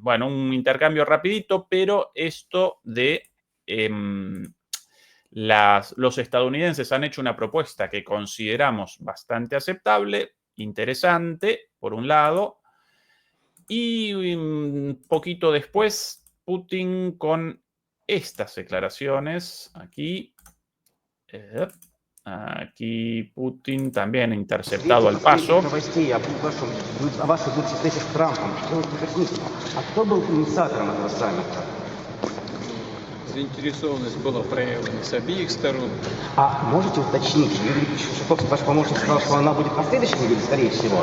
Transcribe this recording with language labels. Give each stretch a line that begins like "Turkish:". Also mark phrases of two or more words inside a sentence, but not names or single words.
Spanish: Bueno, un intercambio rapidito, pero esto de los estadounidenses han hecho una propuesta que consideramos bastante aceptable, interesante, por un lado, y un poquito después Putin con estas declaraciones. Aquí Putin también interceptado al paso.
Russian: Заинтересованность была проявлена с обеих сторон. А можете уточнить, Юрий Ушаков, ваш помощник, сказал, что она будет на следующей неделе, скорее всего.